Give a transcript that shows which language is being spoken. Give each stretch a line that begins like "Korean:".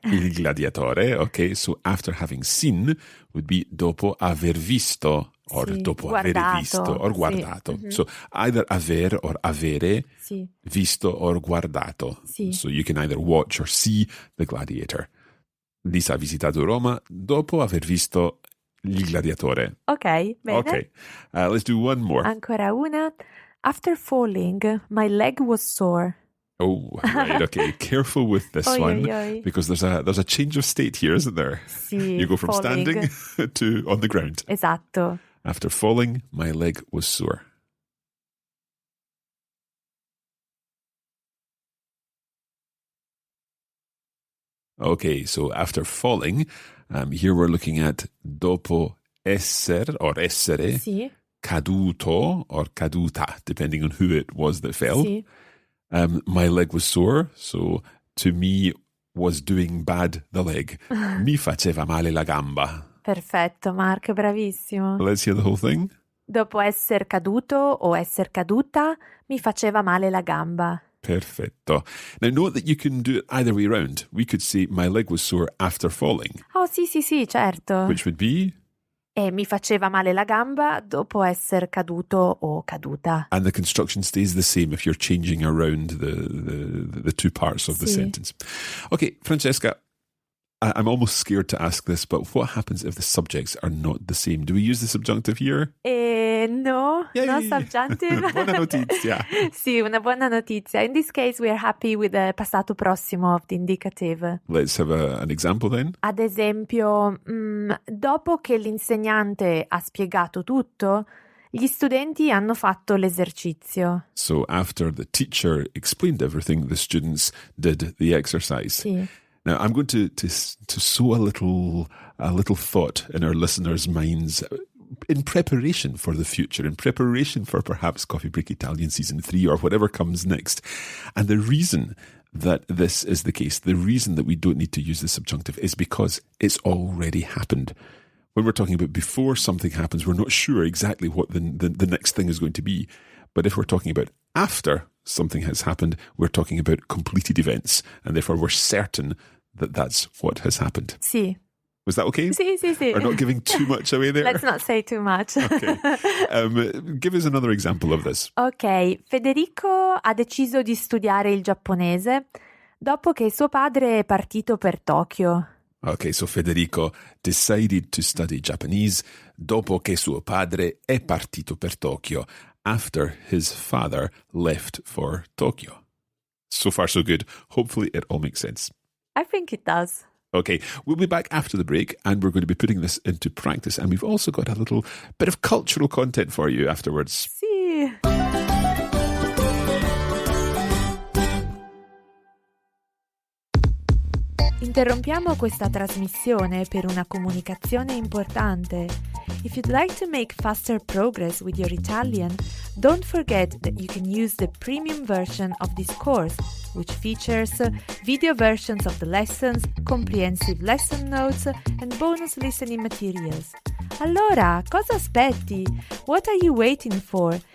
English: Il gladiatore. Okay, so after having seen would be
Italian: dopo aver visto
English: or dopo
Italian: guardato, aver visto or guardato. Mm-hmm.
English: So either aver or avere, visto or guardato.
Italian: Sì.
English: So you can either watch or see The Gladiator.
Italian: Lisa ha visitato Roma dopo aver visto Il Gladiatore. Ok, bene.
English: Okay, let's do one more.
Italian: Ancora una.
English: After falling, my leg was sore. Oh, right, okay. Careful with this one, because there's a change of state here, isn't there?
Italian: Sì,
English: you go from falling. standing to on the ground.
Italian: Esatto.
English: After falling, my leg was sore. Okay, so after falling, here we're looking at
Italian: dopo essere
English: or essere,
Italian: Sì.
English: caduto or caduta, depending on who it was that fell.
Italian: Sì.
English: My leg was sore, so to me was doing bad the leg.
Italian: Mi faceva male la gamba. Perfetto, Mark, bravissimo.
English: Let's hear the whole thing.
Italian: Dopo esser caduto o esser caduta, mi faceva male la gamba. Perfetto.
English: Now, note that you can do it either way around. We could say, my leg was sore after falling.
Italian: Oh, sì, certo.
English: Which would be?
Italian: E mi faceva male la gamba dopo esser caduto o caduta.
English: And the construction stays the same if you're changing around the two parts of the sentence. Okay, Francesca, I'm almost scared to ask this, but what happens if the subjects are not the same? Do we use the subjunctive here? No, Yay! no subjunctive.
Italian: Buona notizia. Sì, una buona notizia.
English: In this case, we are happy with the passato prossimo of the indicative. Let's have an example then.
Italian: Ad esempio, dopo che l'insegnante ha spiegato tutto, gli studenti hanno fatto l'esercizio.
English: So after the teacher explained everything, the students did the exercise.
Italian: Sì.
English: Now, I'm going to sow a little thought in our listeners' minds in preparation for the future, in preparation for perhaps Coffee Break Italian Season 3 or whatever comes next. And the reason that this is the case, the reason that we don't need to use the subjunctive is because it's already happened. When we're talking about before something happens, we're not sure exactly what the next thing is going to be. But if we're talking about after something has happened, we're talking about completed events. And therefore, we're certain that that's what has happened.
Italian: Sì.
English: Was that okay?
Italian: Sì.
English: Or not giving too much away there? Let's not say too much. Okay. Give us another example of this.
Italian: Ok, Federico ha deciso di studiare il giapponese dopo che suo padre è partito per Tokyo.
English: Okay, so Federico decided to study Japanese
Italian: dopo che suo padre è partito per Tokyo,
English: after his father left for Tokyo. So far, so good. Hopefully it all makes sense. I think it does. Okay, we'll be back after the break and we're going to be putting this into practice. And we've also got a little bit of cultural content for you afterwards.
Italian: Sì. Interrompiamo questa trasmissione per una comunicazione importante.
English: If you'd like to make faster progress with your Italian, don't forget that you can use the premium version of this course, which features video versions of the lessons, comprehensive lesson notes, and bonus listening materials.
Italian: Allora, cosa aspetti?
English: What are you waiting for?